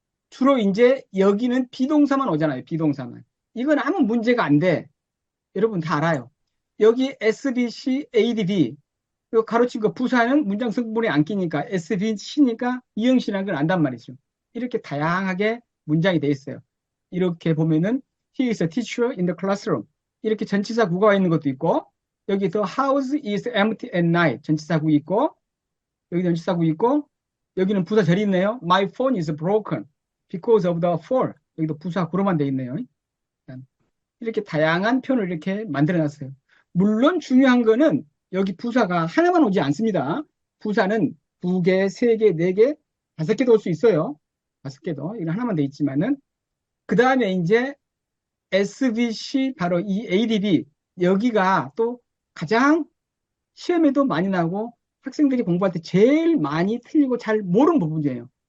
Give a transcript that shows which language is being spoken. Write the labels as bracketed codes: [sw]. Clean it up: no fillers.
[ko] 주로 이제 여기는 비동사만 오잖아요. 비동사만. 이건 아무 문제가 안 돼. 여러분 다 알아요. 여기 SBC, ADB 이 가로친 거 부사는 문장 성분에 안 끼니까 SBC니까 이형식이라는 걸 안단 말이죠. 이렇게 다양하게 문장이 돼 있어요. 이렇게 보면은 [en] He is a teacher in the classroom. [ko] 이렇게 전치사 구가 있는 것도 있고 여기 [en] the house is empty at night [ko] 전치사 구 있고 여기 전치사 구 있고 여기는 부사 절이 있네요. [en] My phone is broken because of the fall. [ko] 여기도 부사 구로만 돼 있네요. 이렇게 다양한 표현을 이렇게 만들어 놨어요. 물론 중요한 거는 여기 부사가 하나만 오지 않습니다. 부사는 2개, 3개, 4개, 5개도 올 수 있어요. 5개도. 이건 하나만 돼 있지만은 그 다음에 이제 SVC 바로 이 ADB 여기가 또 가장 시험에도 많이 나고 학생들이 공부할 때 제일 많이 틀리고 잘 모르는 부분이에요.